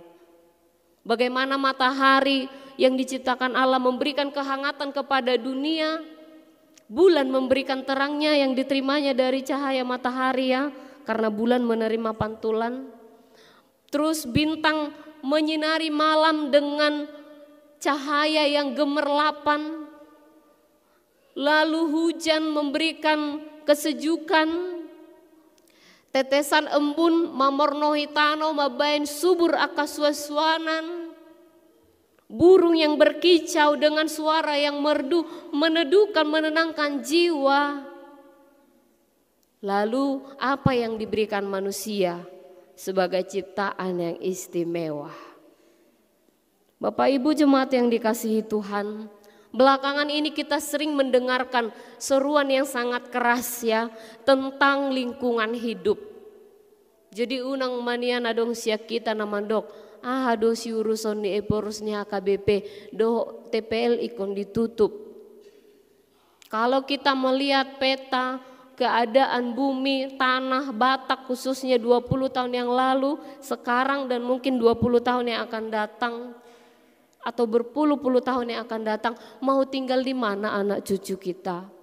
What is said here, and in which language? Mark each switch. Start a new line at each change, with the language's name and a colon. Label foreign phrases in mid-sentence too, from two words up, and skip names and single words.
Indonesian: Bagaimana matahari yang diciptakan Allah memberikan kehangatan kepada dunia, bulan memberikan terangnya yang diterimanya dari cahaya matahari ya, karena bulan menerima pantulan. Terus bintang menyinari malam dengan cahaya yang gemerlapan. Lalu hujan memberikan kesejukan. Tetesan embun
Batak Toba: mamornohi tano mabain subur akaswaswanan.
Indonesian: Burung yang berkicau dengan suara yang merdu meneduhkan, menenangkan jiwa. Lalu apa yang diberikan manusia sebagai ciptaan yang istimewa? Bapak Ibu jemaat yang dikasihi Tuhan, belakangan ini kita sering mendengarkan seruan yang sangat keras ya tentang lingkungan hidup.
Batak Toba: Jadi unang manian adong siak kita namandok, do si urusan di eporusnya HKBP, do TPL ikon ditutup.
Indonesian: Kalau kita melihat peta keadaan bumi, tanah, Batak khususnya 20 tahun yang lalu, sekarang dan mungkin 20 tahun yang akan datang, atau berpuluh-puluh tahun yang akan datang, mau tinggal di mana anak cucu kita?